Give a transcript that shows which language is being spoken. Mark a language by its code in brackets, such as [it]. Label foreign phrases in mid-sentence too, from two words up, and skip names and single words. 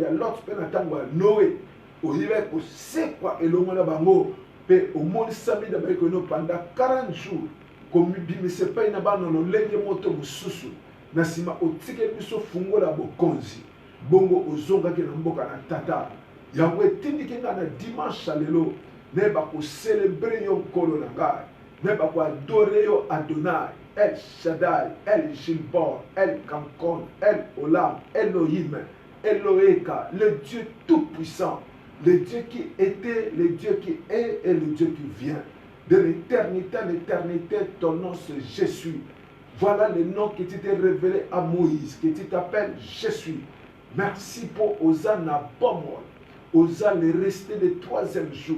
[ln] ya Lot mpe na ntango ya Noe oyebi kosekwa elongo na bango pe omonisami na bayekoino [fr] pendant 40 jours [ln] komibimisa epai na bana lolenge moto mosusu na nsima otikeli biso fungola ya bokonzi bongo ozongaki na mboka na tata yango etindiki ngai na dimanche lelo nayeba kocelebre yo nkolo na ngai nayeba koadore yo Adonai El Shaddai, El Gilbor, El Kankon, El Olam, Elohim, Eloheka, [fr] le Dieu tout-puissant, le Dieu qui était, le Dieu qui est et le Dieu qui vient. De l'éternité à l'éternité, ton nom c'est Je suis. Voilà le nom qui t'était révélé à Moïse, qui t'appelle Je suis. Merci pour Hosanna Bomol, Hosanna le resté du 3e jour.